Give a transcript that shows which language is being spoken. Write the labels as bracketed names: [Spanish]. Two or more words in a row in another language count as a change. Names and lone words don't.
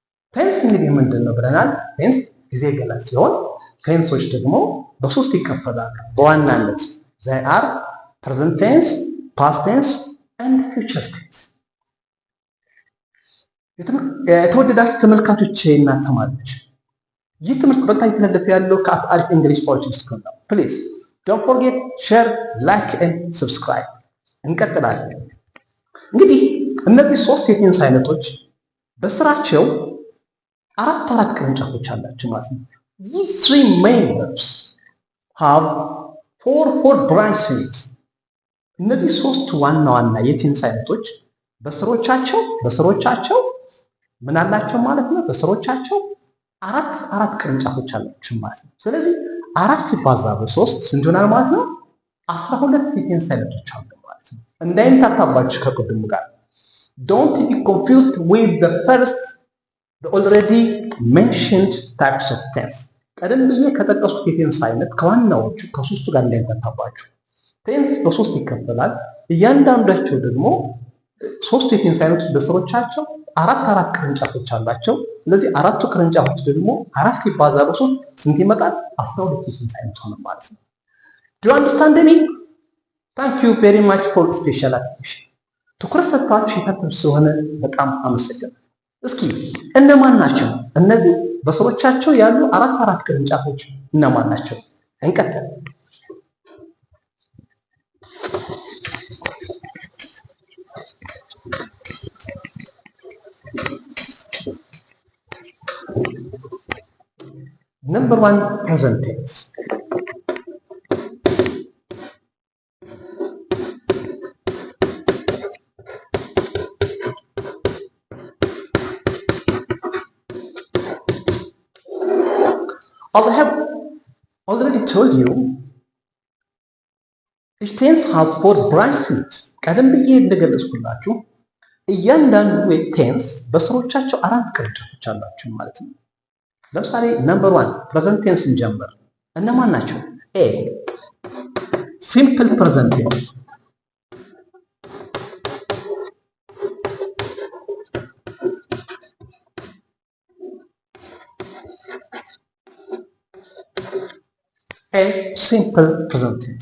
[Amharic] ቴንስ እንግዲህ ምንድን ነው ብለናል? ቴንስ ጊዜ ገላጭ ሲሆን ቴንሶች ደግሞ በሶስት ይከፈላሉ በዋናነት [English] they are present tense, past tense and future tense። [Amharic] የተወደዳችሁ ተመልካቾች እና ተማሪዎች ይህ ትምህርት በቀጥታ እየተላለፈ ያለው ከአሪፍ እንግሊሽ ፎርቹን ስኩል ነው። [English] please don't forget share like and subscribe። [Amharic] እንቀጥላለን። እንግዲህ እነዚህ ሶስት የቴንስ አይነቶች በስራቸው አራት ቅርንጫፎች አላቸው ማለት ነው። [English] These three main verbs have four branches። [Amharic] እነዚህ ሶስት ዋና የቴንስ አይነቶች በስሮቻቸው ምን አላቸው ማለት ነው? በስሮቻቸው አራት ቅርንጫፎች አላቸው ማለት ነው። ስለዚህ 4 ሲባዛ በ3 ስንት ይሆናል ማለት ነው? 12 የቴንስ አይነቶች አሉ ማለት ነው። እንዳይምታታባችሁ ከቅድሙ ጋር [English] don't be confused with the already mentioned types of tense። [Amharic] ቀደም ብዬ ከጠቀሱት የቴንስ አይነት ከዋናዎቹ ከሶስቱ ጋር እንዳይምታታባችሁ። ቴንስ በሶስት ይከፈላል። እያንዳንዳቸው ደግሞ ሶስቱ የቴንስ አይነቶች በስሮቻቸው አራት ቅርንጫፎች አላቸው። ስለዚህ አራቱ ቅርንጫፎች ደግሞ 4 ሲባዛ በ3 ስንት ይመጣል? 12 የቴንስ አይነት ሆነ ማለት ነው። [English] Do you understand me? Thank you very much for special attention። [Amharic] ትኩረት ሰጥታችሁ የታተም ስለሆነ በጣም አመሰግናለሁ። እስኪ እነማን ናቸው እነዚህ በስሮቻቸው ያሉ አራት ቅርንጫፎች እነማን ናቸው? [English] እንቀጥል። Number 1, present tense. As I have already told you, each tense has 4 branches. [Amharic] ቀደም ብዬ እንደገለጽኩላችሁ እያንዳንዱ ቴንስ በስሮቻቸው 4 ቅርንጫፎች አላቸው ማለት ነው። ለምሳሌ [English] number 1 present tense [Amharic] እንጀምር። እነማን ናቸው? [English] a simple present tense፣ A simple present tense.